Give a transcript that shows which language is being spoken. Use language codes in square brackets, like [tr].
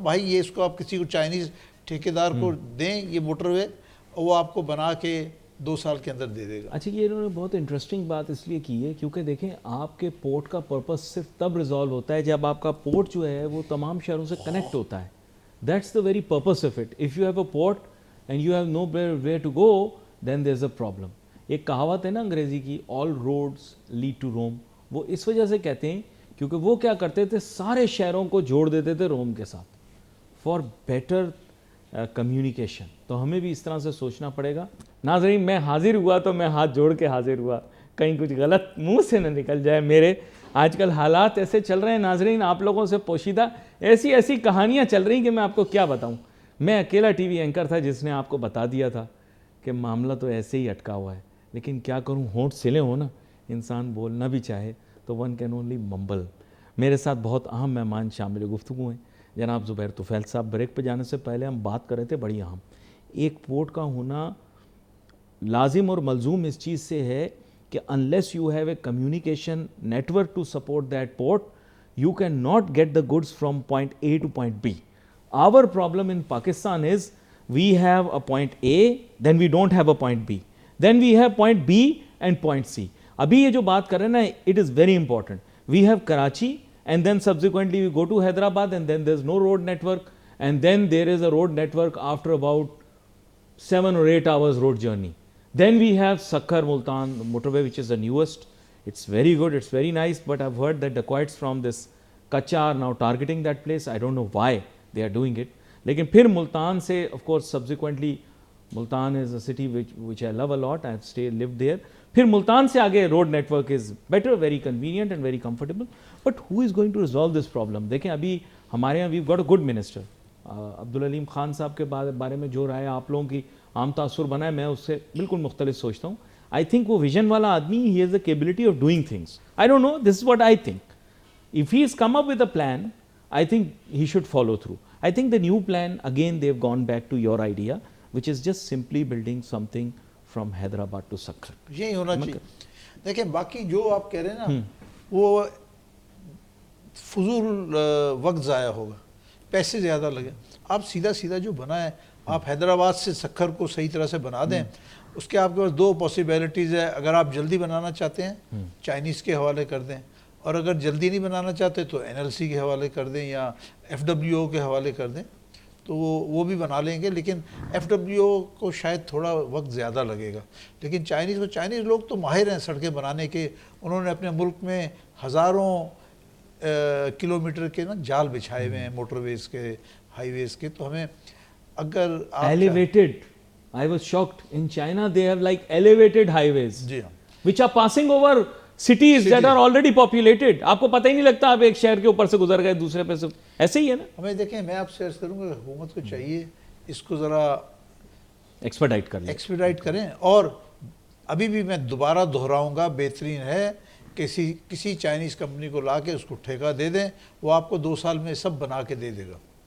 [ur] بھائی یہ اس کو آپ کسی کو چائنیز ٹھیکیدار کو دیں یہ موٹر وے, اور وہ آپ کو بنا کے 2 سال کے اندر دے دے گا. اچھا, یہ انہوں نے بہت انٹرسٹنگ بات اس لیے کی ہے کیونکہ دیکھیں آپ کے پورٹ کا پرپس صرف تب ریزالو ہوتا ہے جب آپ کا پورٹ جو ہے وہ تمام شہروں سے کنیکٹ ہوتا ہے. [en] That's the very purpose of it. If you have a port and you have nowhere to go then there is a problem. [ur] ایک کہاوت ہے نا انگریزی کی, [en] All roads lead to Rome. [ur] وہ اس وجہ سے کہتے ہیں کیونکہ وہ کیا کرتے تھے, سارے شہروں کو جوڑ دیتے تھے روم کے ساتھ [en] For better communication. [ur] تو ہمیں بھی اس طرح سے سوچنا پڑے گا. ناظرین میں حاضر ہوا تو میں ہاتھ جوڑ کے حاضر ہوا, کہیں کچھ غلط منہ سے نہ نکل جائے میرے. آج کل حالات ایسے چل رہے ہیں ناظرین, آپ لوگوں سے پوشیدہ ایسی کہانیاں چل رہی ہیں کہ میں آپ کو کیا بتاؤں. میں اکیلا ٹی وی اینکر تھا جس نے آپ کو بتا دیا تھا کہ معاملہ تو ایسے ہی اٹکا ہوا ہے. لیکن کیا کروں, ہونٹ سلے ہو نا, انسان بولنا بھی چاہے تو [en] One can only mumble. [ur] میرے ساتھ بہت اہم مہمان شامل گفتگو ہیں. جناب زبیر طفیل صاحب, بریک پہ جانے سے پہلے ہم بات کر رہے تھے بڑی اہم, ایک پورٹ کا ہونا لازم اور ملزوم اس چیز سے ہے کہ [en] unless you have a communication network to support that port, you cannot get the goods from point A to point B. Our problem in Pakistan is we have a point A, then we don't have a point B. Then we have point B and point C. [ur] ابھی یہ جو بات کر رہے ہیں نا, [en] it is very important. We have Karachi and then subsequently we go to Hyderabad and then there's no road network and then there is a road network after about 7 or 8 hours road journey. Then we have Sakkar Multan motorway, which is the newest. It's very good, it's very nice, but I've heard that dacoits from this Kacha are now targeting that place. I don't know why they are doing it. [ur] Lekin phir Multan se, [en] of course, subsequently, Multan is a city which I love a lot. I have lived there. [ur] Phir Multan se aage [en] road network is better, very convenient and very comfortable. But who is going to resolve this problem? [ur] Dekhen, abhi hamare yahan [en] we've got a good minister. [ur] عبد العلیم خان صاحب کے بارے میں جو رائے آپ لوگوں کی عام تاثر بنا ہے, میں اس سے بالکل مختلف سوچتا ہوں. [en] I think [ur] وہ ویژن والا آدمی, [en] He has a capability of doing things. I don't know, this is what I think. If he is come up with a plan, I think he should follow through. I think the new plan again they have gone back to your idea which is just simply building something from Hyderabad to Sukkur. [ur] یہی ہونا چاہیے. دیکھیں باقی جو آپ کہہ رہے ہیں نا وہ فضول وقت ضائع ہوگا, پیسے زیادہ لگے. آپ سیدھا جو بنا ہے, آپ حیدرآباد سے سکھر کو صحیح طرح سے بنا دیں. اس کے آپ کے پاس 2 پاسبلٹیز ہے. اگر آپ جلدی بنانا چاہتے ہیں چائنیز کے حوالے کر دیں, اور اگر جلدی نہیں بنانا چاہتے تو NLC کے حوالے کر دیں یا FWO کے حوالے کر دیں. تو وہ بھی بنا لیں گے، لیکن FWO کو شاید تھوڑا وقت زیادہ لگے گا. لیکن چائنیز لوگ تو ماہر ہیں سڑکیں بنانے کے. انہوں نے اپنے ملک میں ہزاروں کلومیٹر کے نا جال بچھائے ہوئے ہیں، موٹر ویز کے، ہائی ویز کے. تو ہمیں اگر [en] elevated, I was shocked. In China they have like elevated highways [ur] جی ہاں [en] which are passing over cities that are already populated. [ur] آپ کو پتہ ہی نہیں لگتا آپ ایک شہر کے اوپر سے گزر گئے دوسرے پہ سے. ایسے ہی ہے نا. ہمیں دیکھیں، میں آپ سے عرض کروں گا حکومت کو چاہیے اس کو ذرا ایکسپیڈائٹ کریں. اور ابھی بھی میں دوبارہ دہراؤں گا، بہترین ہے کسی چائنیز کمپنی کو لا کے اس کو ٹھیکہ دے دیں، وہ آپ کو 2 سال میں سب بنا کے دے دے گا.